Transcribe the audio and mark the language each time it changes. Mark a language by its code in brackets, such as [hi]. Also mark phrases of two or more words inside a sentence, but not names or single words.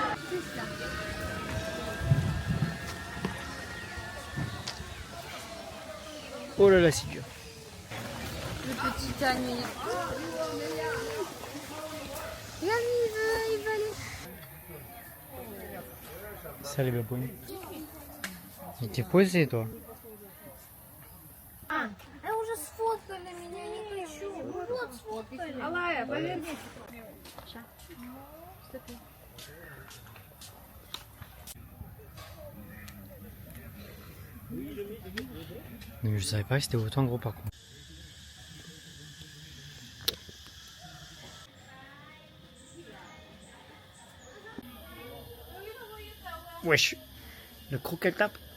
[fr] Oh là là, c'est dur. Le petit âne. Regarde, il veut aller. Salut, babouine. Il t'est posé, toi. [ru] Я уже сфоткали меня, не хочу. Вот сфоткали. Алая, поверни. [fr] Mais je savais pas que c'était autant gros par contre. Wesh, le croquet tape.